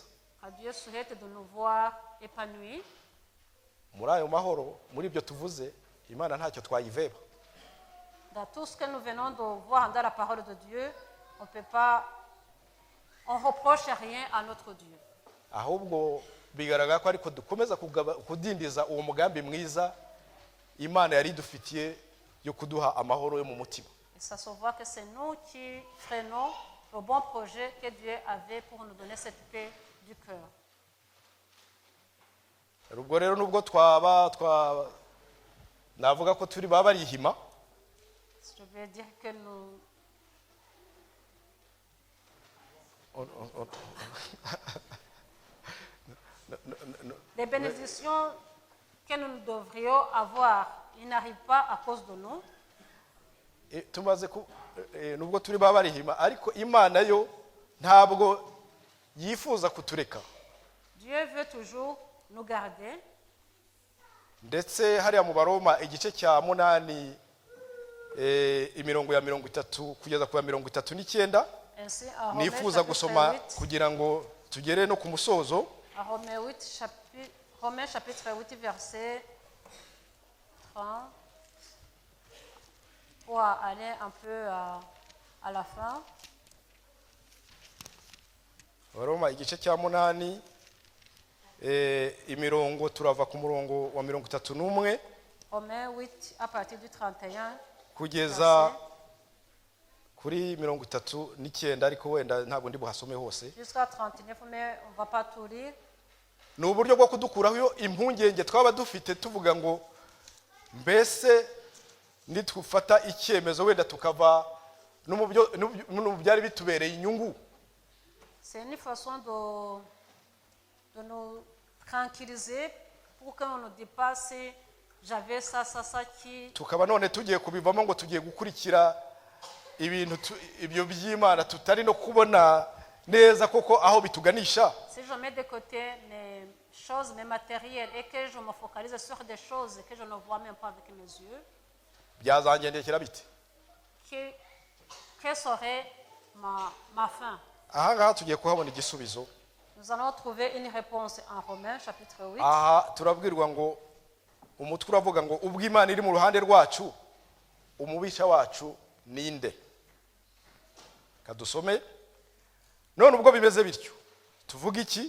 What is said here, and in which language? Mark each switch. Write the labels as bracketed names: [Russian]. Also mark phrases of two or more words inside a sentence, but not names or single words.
[French] Dieu souhaite de nous voir épanouis. [Kinyarwanda] Muri ayo mahoro, muri ibyo tuvuze, Imana ntacyo twayiveba. [French] Dans tout ce que nous venons de voir dans la parole de Dieu, on reproche rien à notre Dieu. [Kinyarwanda] Ahubwo bigaragara ko ariko dukomeza kudindiza uwo mugambi mwiza Imana yari dufitiye yo kuduha amahoro yo mu mutima. [French] Et ça se voit que c'est nous qui freinons le bon projet que Dieu avait pour nous donner cette paix du cœur. [Kinyarwanda] Ubwo rero nubwo navuga ko turi barihima, [French] Je veux dire que nous les bénédictions que nous devrions avoir, ils n'arrivent pas à cause de nous. [Kinyarwanda] tumaze nubwo turi barihima, ariko Imana yo ntabwo yifuza kutureka. [French] Dieu veut toujours nous garder. [Kinyarwanda] Ndetse hariya mu Baroma igice cya 8 imirongo ya 30 kugeza ku 39, [French] Ainsi, à [Kinyarwanda] nifuza gusoma kugira ngo tugere no ku musozo. [French] Romains chapitre 8 verset 30 pour aller un peu à la fin. [Kinyarwanda] Baroma igice cya 8 imirongo turava ku murongo wa 31 [French] Romains 8 à partir du 31 [Kinyarwanda] kugeza kuri 39, ariko wenda ntabwo ndi buhasome hose. [French] jusqu'à 39, mais on va pas tout lire. [Kinyarwanda] Ni uburyo bwo kudukuraho impungenge twaba dufite tuvuga ngo mbese nitufata icyemezo wenda tukava no mu byari bitubereye inyungu. [French] C'est une façon de nous tranquilliser pour qu'on ne dise pas si j'avais ça qui... [Kinyarwanda] Tukaba none tugiye kubivamo ngo tugiye gukurikira ibintu ibyo by'Imana tutari no kubona neza koko aho bituganisha. [French] Si je mets de côté mes choses, mes matériels, et que je me focalise sur des choses que je ne vois même pas avec mes yeux, [Kinyarwanda] Byazangendekera bite? [French] quelle serait ma fin? [Kinyarwanda] Aha ngaha tugiye kuhabona igisubizo. [French] Nous allons trouver une réponse en Romains chapitre 8. [Kinyarwanda] Aha turabwirwa ngo umutwe uravuga ngo ubwo Imana iri mu ruhande rwacu, umubisha wacu ninde? Kadusome. None ubwo bimeze bityo, tuvuga iki?